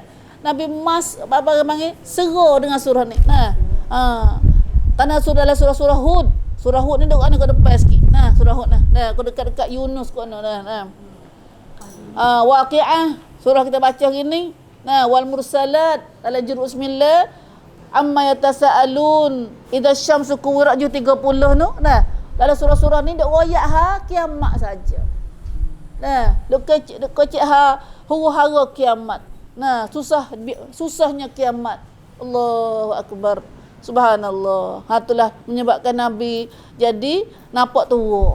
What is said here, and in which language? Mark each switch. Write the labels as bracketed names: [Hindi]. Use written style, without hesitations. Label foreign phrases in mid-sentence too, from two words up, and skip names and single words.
[Malay] Nabi apa panggil seru dengan surah ni. Karena surah Hud. Surah Hud ni duk ana kat depan sikit. Surah Hud kau dekat-dekat Yunus kau Waqi'ah surah kita baca hari ni. Wal Mursalat dalam juz bismillah. [Arabic] Amma yatasaalun idza syamsu kuwirat juz 30 tu. [Malay] Dalam surah-surah ni duk royak kiamat saja. Duk kecik huru-hara kiamat. Susahnya kiamat. [Arabic] Allahu Akbar. [Malay] Subhanallah. Itulah menyebabkan Nabi jadi nampak tua.